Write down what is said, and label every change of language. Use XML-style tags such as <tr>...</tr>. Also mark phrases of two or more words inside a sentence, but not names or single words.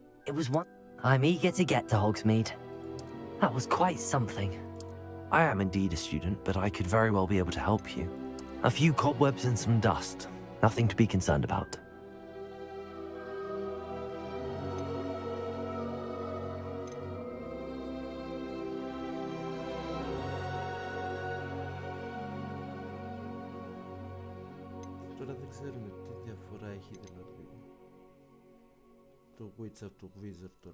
<en>It was one. I'm eager to get to Hogsmeade. That was quite something. I am indeed a student, but I could very well be able to help you. A few cobwebs and some dust. Nothing to be concerned about.</en> <el>Τώρα δεν ξέρουμε τι διαφορά έχει δηλαδή το Witch από το Wizard τώρα.</el>